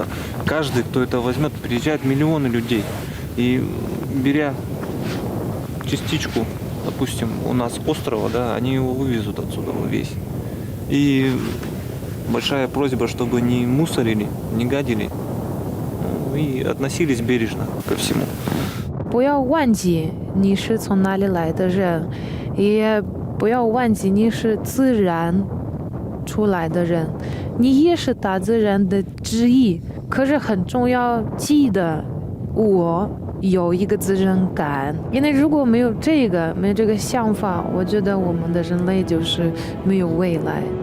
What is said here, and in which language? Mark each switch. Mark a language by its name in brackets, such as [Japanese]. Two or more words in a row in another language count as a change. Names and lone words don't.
[Russian] Каждый, кто это возьмет, приезжает миллионы людей. И беря частичку, допустим, у нас острова, да, они его вывезут отсюда весь. И большая просьба, чтобы не мусорили, не гадили и относились бережно ко всему. [Chinese] 不要忘记你是从哪里来的人，也不要忘记你是自然出来的人，你也是大自然的之一。可是很重要，记得我有一个责任感，因为如果没有这个想法，我觉得我们的人类就是没有未来。